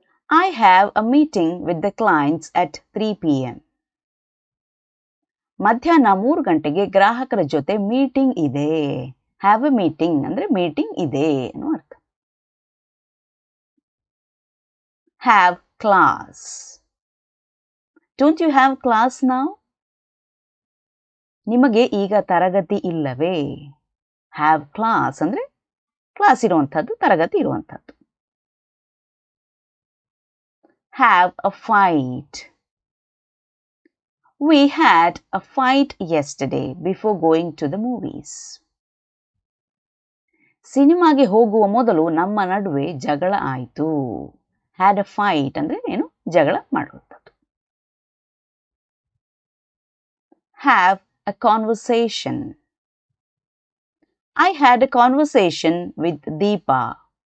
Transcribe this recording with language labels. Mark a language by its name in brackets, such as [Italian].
[English] I have a meeting with the clients at 3 p.m. [Kannada] ಮಧ್ಯಾಹ್ನ 3 ಗಂಟೆಗೆ ಗ್ರಾಹಕರ ಜೊತೆ ಮೀಟಿಂಗ್ ಇದೆ. [English] have a meeting [Kannada] ಅಂದ್ರೆ ಮೀಟಿಂಗ್ ಇದೆ ಅನ್ನೋ ಅರ್ಥ. [English] Have class. Don't you have class now? [Kannada] ನಿಮಗೆ ಈಗ ತರಗತಿ ಇಲ್ಲವೇ? [English] have class [Kannada] ಅಂದ್ರೆ ಕ್ಲಾಸ್ ಇರುವಂಥದ್ದು, ತರಗತಿ ಇರುವಂಥದ್ದು. [English] Have a fight. We had a fight yesterday before going to the movies. [Kannada] ಸಿನಿಮಾಗೆ ಹೋಗುವ ಮೊದಲು ನಮ್ಮ ನಡುವೆ ಜಗಳ ಆಯಿತು. [English] had a fight [Kannada] ಅಂದ್ರೆ ಏನು? ಜಗಳ ಮಾಡುವಂಥದ್ದು. [English] Have a conversation. I had a conversation with Deepa.